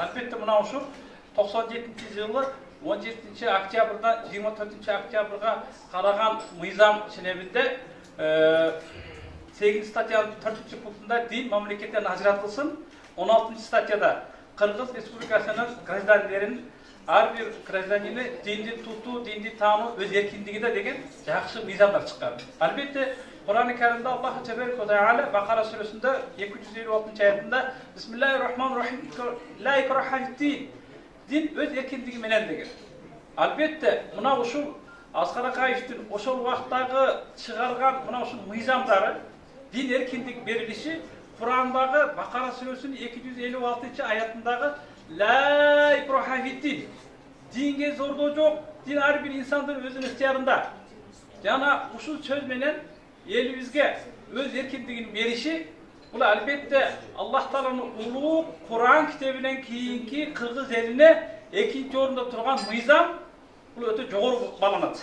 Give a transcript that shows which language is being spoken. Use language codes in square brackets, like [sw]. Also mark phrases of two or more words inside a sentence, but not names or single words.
[ky] Албетте мына ушул 97-жылы 17 октябрда 24 октябрга караган мыйзам ченебинде 8 статьянын 4-пунктунда дин мамлекеттен ажыратылсын, 16 статьяда Кыргыз Республикасынын граждандарынын ар бир гражданины динди тутуу, динди таануу өз эркиндигиде деген жакшы мыйзамдар чыккан. Албетте Кур'ан-ы Каримде [ar] الله تبارك وتعالى [ky] Бакара сүрөсүндө 256-аятында [ar] بسم الله الرحمن الرحيم لا إكراه في الدين, [ky] дин өз эркиндиги менен деген. Албетте мына ушул Аскар Акаевдин ошол убактагы чыгарган мына ушул мыйзамдары, дин эркиндик берилиши Кур'андагы Бакара сүрөсүнүн 256-аятындагы [ar] لا إكراه في الدين, [ky] динге зордоо жок, дин ар бир инсандын өзүнүн ыктыярында. Жана ушул сөз менен элибизге өз эркиндигин бериши бул албетте Аллах Тааланын улуу Кур'ан китебинен кийинки кыргыз элине экинчи орунда турган мыйзам бул өтө жогору бааланат.